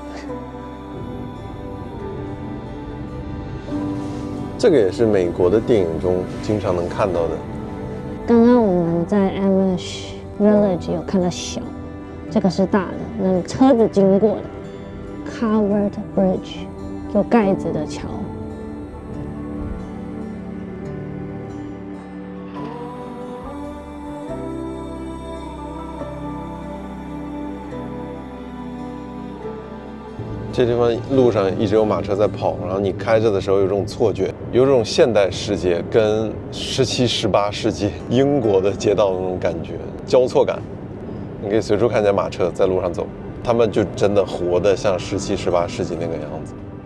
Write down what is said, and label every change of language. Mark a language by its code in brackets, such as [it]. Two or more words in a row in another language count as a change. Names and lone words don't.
[zh] 這個也是美國的電影中經常能看到的。剛剛我們在 Amish Village 有看到小，這個是大的，那車子經過的 Covered Bridge，有蓋子的橋。這地方路上一直有馬車在跑，然後你開着的時候有這種錯覺，有這種現代世界跟17、18世紀英國的街道的那種感覺，交錯感。你可以隨處看見馬車在路上走，他們就真的活得像17、18世紀那個樣子。